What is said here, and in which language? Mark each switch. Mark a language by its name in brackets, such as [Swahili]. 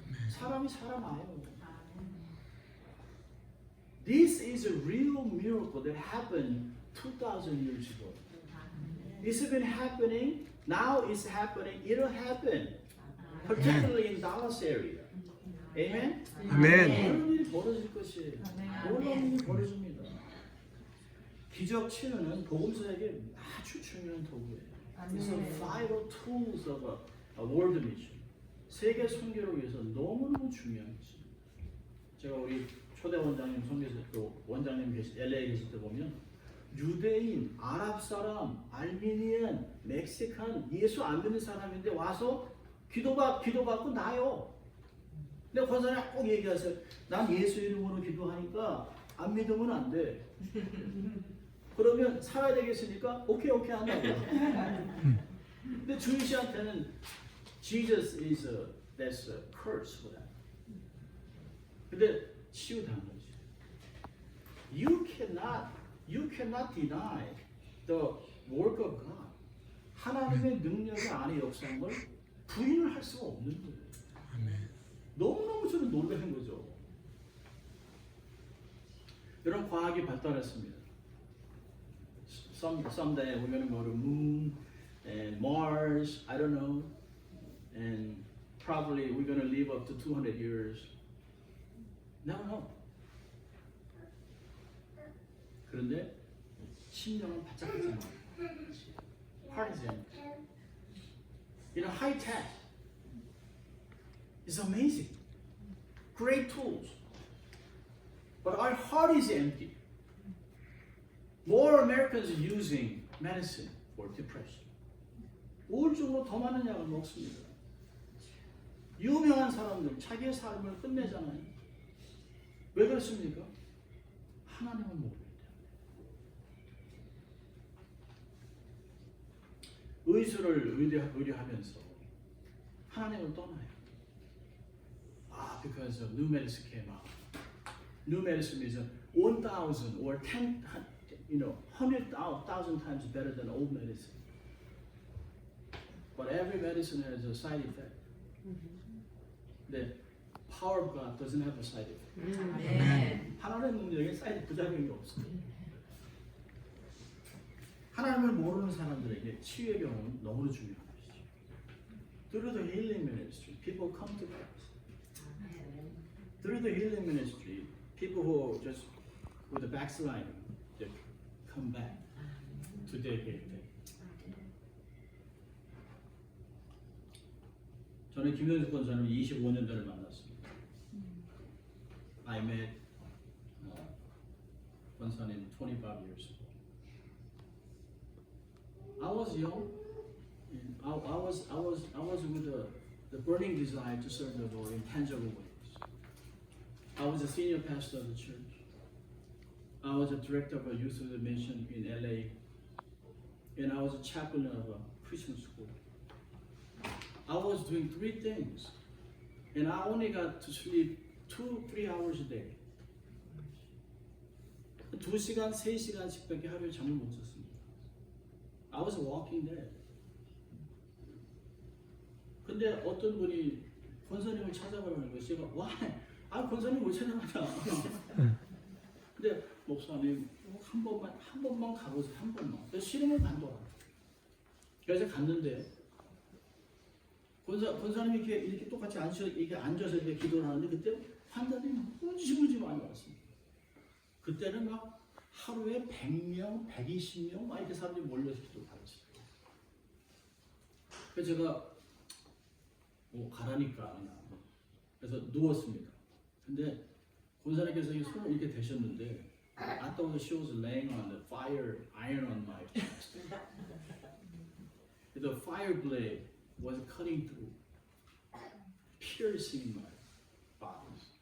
[Korean] 사람이 살아나요. [English] This is a real miracle that happened 2,000 years ago. It's been happening. Now it's happening. It'll happen. Particularly in Dallas area. Amen? [Korean] 아멘. 그런 일이 벌어질 것이에요. 놀라운 일이 벌어집니다. 기적 치유는 복음서에게 아주 중요한 도구예요. [English] It's a vital tools of a world mission. [Korean] 세계 선교를 위해서 너무너무 중요한 것입니다. 제가 우리 초대 원장님 선교사 또 원장님 LA에 계실 때 보면 유대인, 아랍 사람, 알미니안, 멕시칸, 예수 안 믿는 사람인데 와서 기도받고 나요. 근데 권사님 꼭 얘기하세요. 난 예수 이름으로 기도하니까 안 믿으면 안 돼. 그러면 살아야 되겠으니까 오케이 한다고. 근데 주인 씨한테는 [English] Jesus is that's a curse for them. [Korean] 근데 치유당한 거지. [English] You cannot deny the work of God. [Korean] 하나님의 능력이 안에 역사한 걸 부인을 할 수가 없는 거예요. 너무너무 저는 놀라는 거죠. 여러분 과학이 발달했습니다. [English] Someday we're going to go to moon and Mars, I don't know, and probably we're going to live up to 200 years. No. [Korean] 그런데 심령은 바짝바짝 [English] Heart is empty. You know, high tech is amazing. Great tools. But our heart is empty. More Americans are using medicine for depression. [Korean] 우울증으로 더 많은 약을 먹습니다. 유명한 사람들 자기의 삶을 끝내잖아요. 왜 그렇습니까? 하나님을 모르기 때문에. 의술을 의뢰하면서 하나님을 떠나요. [English] Because new medicine came out. New medicine is 1,000 or 10, 100,000 times better than old medicine. But every medicine has a side effect. The power of God doesn't have a side effect. [Korean] 아멘. 하나님의 능력에 사이드 부작용이 없어요. 하나님을 모르는 사람들에게 치유의 경험은 너무나 중요한 것이죠. [English] Through the healing ministry, people come to Christ. Through the healing ministry, people who just with the backsliding, they come back to their faith. [Korean] 저는 김현숙 권사님 25년 전에 만났습니다. [English] I met 권사님 25 years ago. I was young. I was with the burning desire to serve the Lord in tangible ways. I was a senior pastor of the church. I was a director of a youth mission in LA, and I was a chaplain of a Christian school. I was doing three things, and I only got to sleep 2-3 hours a day. [Korean] 2시간, 3시간씩밖에 하루에 잠을 못 잤습니다. [English] I was walking dead. [Korean] 근데 어떤 분이 권사님을 찾아가라는 거예요. 제가 why? 권사님 왜 찾아가냐? 근데 목사님 한 번만 가보세요. 한 번만. 그래서 싫으면 간도라. 그래서 갔는데 권사님이 이렇게 똑같이 앉아서 이렇게 기도를 하는데 그때 환자들이 무지무지 많이 왔습니다. 그때는 막 하루에 100명, 120명 막 이렇게 사람들이 몰려서 기도를 하셨어요. 그래서 제가 가라니까 그래서 누웠습니다. 근데 권사님께서 이 손을 이렇게 대셨는데 [English] I thought she was laying on the fire iron on my chest. The fire blade was cutting through, piercing my body.